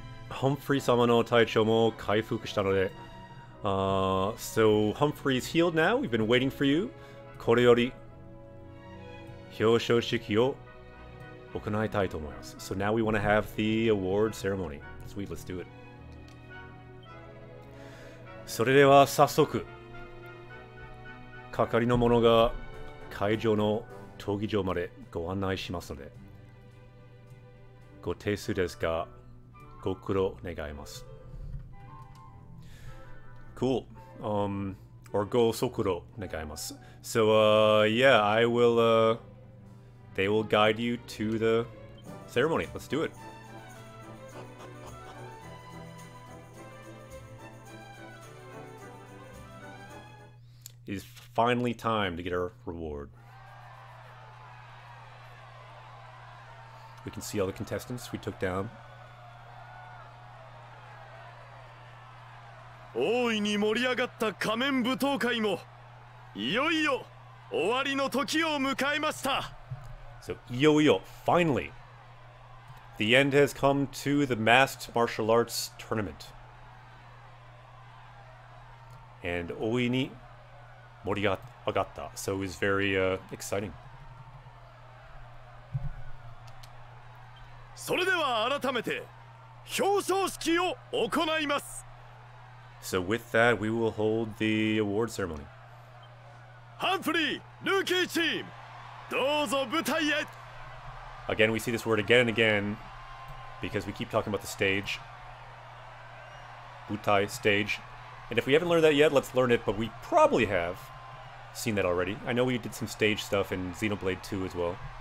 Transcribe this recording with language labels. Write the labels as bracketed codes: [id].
[ja] Humphrey-sama no taichou mo kaifuku shita node. [en] So Humphrey's healed now. We've been waiting for you. [ja] Kore yori hyoushou shiki o 行いたいと思います。 [en] So now we want to have the award ceremony. Sweet, let's do it. [ja] それでは早速、係の者が会場の闘技場までご案内しますので、ご提出ですが、ご苦労願います。 [en] Cool. [ja] Or go sokuro negaimasu. [en] So, yeah, I will, they will guide you to the ceremony. Let's do it. It is finally time to get our reward. We can see all the contestants we took down. [ja] 大いに盛り上がった仮面舞踏会もいよいよ終わりの時を迎えました。 [en] So, iyo, finally, the end has come to the masked martial arts tournament. And [ja] 大いに盛り上がった. [en] So it was very exciting. [ja] それでは改めて表彰式を行います。 [en] So with that, we will hold the award ceremony. [ja] ハンフリー、ルーキーチーム、どうぞ舞台へ。 [en] Again, we see this word again and again because we keep talking about the stage. Butai, stage. And if we haven't learned that yet, let's learn it, but we probably have seen that already. I know we did some stage stuff in Xenoblade 2 as well.